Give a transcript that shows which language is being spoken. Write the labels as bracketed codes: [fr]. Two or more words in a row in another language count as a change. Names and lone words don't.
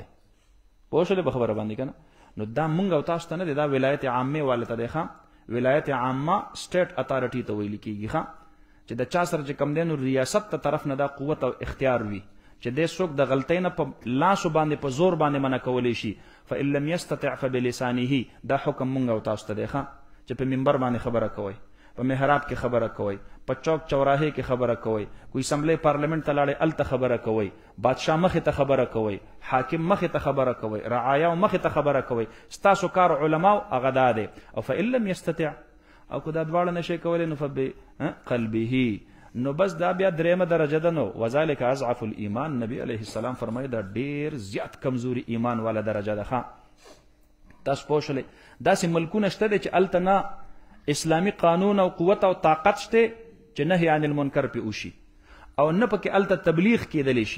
[ps] پوه شولې په خبره باندې که نه؟ نو دا مونږ او تاسو ته نه دی، دا ولایت عامې والا ته دی. ولایت عامه [en] state authority [ps] ته ویل کېږي چې د چا سره چې کوم دی نو ریاست ته طرف نه دا قوت او اختیار وي چې دې څوک د غلطۍ نه په لاسو باندې په زور باندې منع کولی شي. [ar] فإن لم يستطع فبلسانه، [ps] دا حکم مونږ او تاسو ته دی چې په منبر باندې خبره کوئ، په محراب کې خبره کوئ، په چوک چوراهې کې خبره کوئ، کوئی اسمبلی پارلیمنت ته لاړئ هلته خبره کوئ، بادشاه مخې ته خبره کوئ، حاکم مخې ته خبره کوئ، رعایاو مخې ته خبره کوئ. ستاسو کار علماو هغه دا دی. او [ar] فإن لم يستطع، [ps] او که دا دواړه نشئ کولی نو فبقلبه، نو بس دا بیا دریمه درجه ده. نو [ar] وذلک اضعف الایمان، [ps] نبی علیه السلام فرمایي دا ډیر زیات کمزوري ایمان والا درجه ده. تاسو پوه شئ داسې ملکونه شته دی چې هلته نه اسلامي قانون او قوت او طاقت شته چې [ar] نهي عن المنکر [ps] پې وشي، او نه پکې هلته تبلیغ کېدلی شي.